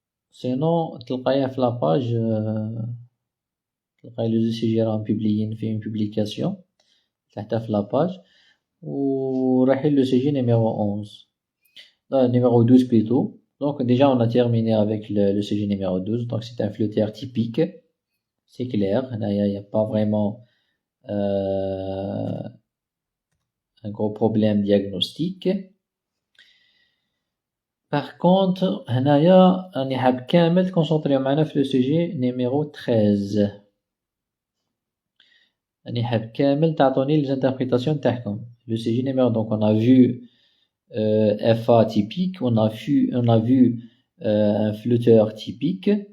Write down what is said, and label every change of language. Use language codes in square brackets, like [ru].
[ar] Sinon تلقايها في la page تلقاي [fr] les ECG [ar] راهم publiés في [fr] une publication [ar] تحتها في la page ورايحين le ECG numéro 11 numéro 12 plutôt. [fr] Donc déjà on a terminé avec le ECG numéro 12. Donc c'est un flûteur typique, c'est clair. Il n'y a pas vraiment un gros problème diagnostique. Par contre, [ar] هنايا راني حاب كامل تكونسونطريو معنا في [fr] l'ECG numéro 13. [ar] راني حاب كامل تعطوني [fr] les interprétations [ar] تاعكم. [fr] l'ECG numéro, donc on a vu FA typique, on a vu un flûteur typique.